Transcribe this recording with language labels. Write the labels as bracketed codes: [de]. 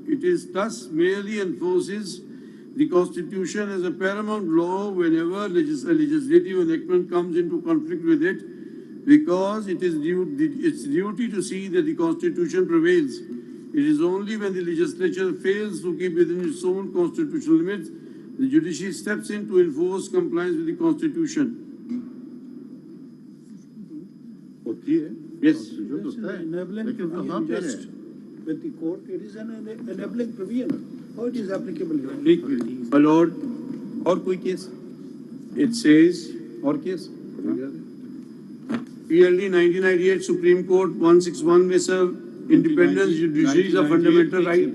[en] It is thus merely enforces the Constitution as a paramount law whenever a legislative enactment comes into conflict with it, because it is its duty to see that the Constitution prevails. It is only when the legislature fails to keep within its own constitutional limits, the judiciary steps in to enforce compliance with the Constitution. [hi] होती है. [en] Yes. [hi] जो होता है, लेकिन कहाँ पे है? [en] with the court, it is an enabling provision. How it is applicable here? [hi] ठीक, [en] my lord, [hi] और कोई केस? [en] it says, [hi] और केस? [en] PLD 1998 Supreme Court 161 में sir, independence judiciary is a fundamental right.